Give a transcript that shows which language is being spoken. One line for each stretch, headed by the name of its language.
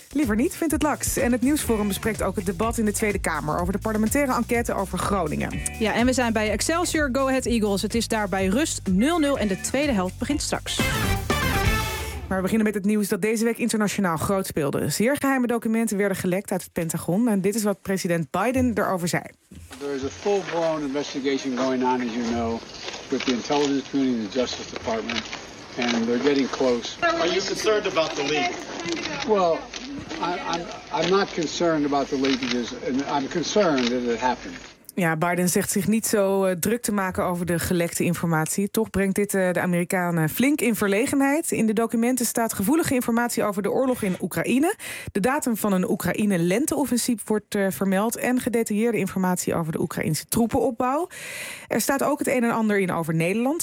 Dutch: Liever niet, vindt het LAX. En het nieuwsforum bespreekt ook het debat in de Tweede Kamer over de parlementaire enquête over Groningen. Ja, en we zijn bij Excelsior Go Ahead Eagles. Het is daar bij rust 0-0 en de tweede helft begint straks. Maar we beginnen met het nieuws dat deze week internationaal groot speelde. Zeer geheime documenten werden gelekt uit het Pentagon. En dit is wat president Biden erover zei.
English: There is a full-blown investigation going on, as you know, with the intelligence community and the Justice Department. And they're getting close. Are you concerned about the leak? Well, I'm not concerned about the leakages. I'm concerned that it happened.
Dutch: Ja, Biden zegt zich niet zo druk te maken over de gelekte informatie. Toch brengt dit de Amerikanen flink in verlegenheid. In de documenten staat gevoelige informatie over de oorlog in Oekraïne. De datum van een Oekraïne-lenteoffensief wordt vermeld. En gedetailleerde informatie over de Oekraïnse troepenopbouw. Er staat ook het een en ander in over Nederland.